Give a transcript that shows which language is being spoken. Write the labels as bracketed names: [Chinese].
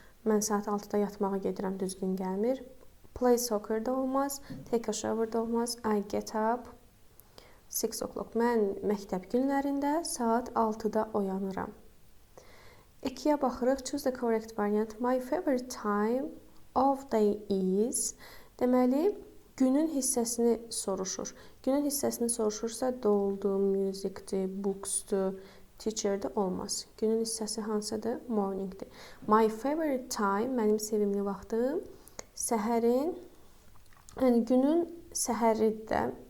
[Azerbaijani] Mən saat 6-da yatmağa gedirəm, düzgün gəlmir. [English] Play soccer [Azerbaijani] da olmaz. [English] Take a shower [Azerbaijani] da olmaz. [English] I get up 6 o'clock. [Azerbaijani] Mən məktəb günlərində saat 6-da oyanıram. 2-yə baxırıq. [English] Choose the correct variant. My favorite time of day is. [Azerbaijani] Deməli, günün hissəsini soruşur. Günün hissəsini soruşursa, doldu, musicdir, booksdur, teacherdir, olmaz. Günün hissəsi hansıdır? Morningdir. [English] My favorite time, [Azerbaijani] mənim sevimli vaxtım, səhərin, yəni günün səhəridir.